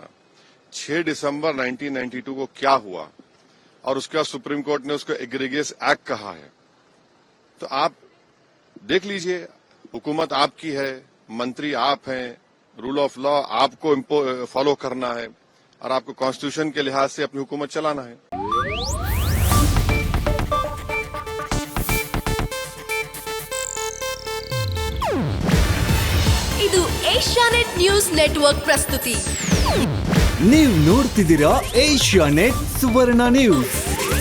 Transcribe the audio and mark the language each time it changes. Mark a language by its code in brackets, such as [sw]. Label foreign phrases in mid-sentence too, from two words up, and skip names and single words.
[hi] 6 दिसंबर 1992 को क्या हुआ, और उसके बाद सुप्रीम कोर्ट ने उसको [en] egregious act [hi] कहा है। तो आप देख लीजिए, हुकूमत आपकी है, मंत्री आप हैं, [en] rule of law [hi] आपको फॉलो करना है, और आपको कॉन्स्टिट्यूशन के लिहाज से अपनी हुकूमत चलाना है। [kn] ಇದು ಏಷ್ಯಾನೆಟ್ ನ್ಯೂಸ್ ನೆಟ್ವರ್ಕ್ ಪ್ರಸ್ತುತಿ. ನೀವು ನೋಡ್ತಿದ್ದೀರಾ ಏಷ್ಯಾನೆಟ್ ಸುವರ್ಣ ನ್ಯೂಸ್.